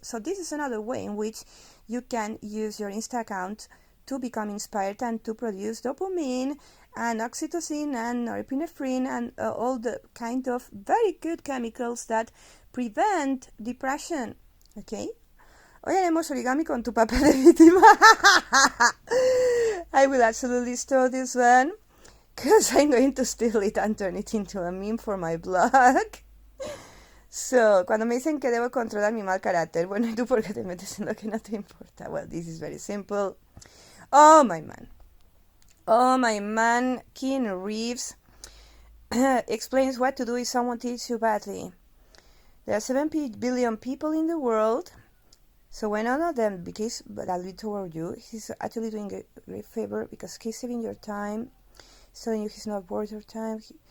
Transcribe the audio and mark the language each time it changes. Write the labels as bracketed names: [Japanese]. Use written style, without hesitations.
[English] So this is another way in which you can use your Insta account to become inspired and to produce dopamine and oxytocin and norepinephrine and all the kind of very good chemicals that prevent depression. Okay? [Spanish] Hoy haremos origami con tu papel de víctima. [English] I will absolutely steal this one because I'm going to steal it and turn it into a meme for my blog. So, [Spanish] cuando me dicen que debo controlar mi mal carácter, bueno, ¿y tú por qué te metes en lo que no te importa? [English] Well, this is very simple. Oh, my man, Keanu Reeves explains what to do if someone treats you badly. There are 7 billion people in the world, so when none of them behaves badly toward you, he's actually doing a great favor because he's saving your time, telling you he's not worth your time.